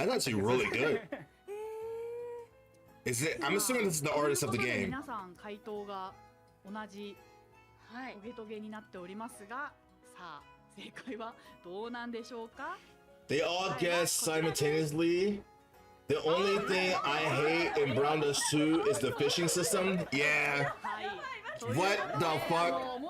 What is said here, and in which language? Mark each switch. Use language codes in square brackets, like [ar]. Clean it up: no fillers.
[en] That's actually really good. Is it? I'm assuming this is the artist of the game. [ja] 皆さん回答が同じトゲトゲになっておりますが、さあ正解はどうなんでしょうか？ [en] They all guess simultaneously. The only thing I hate in Brown Dust 2 is the fishing system. Yeah. What the fuck?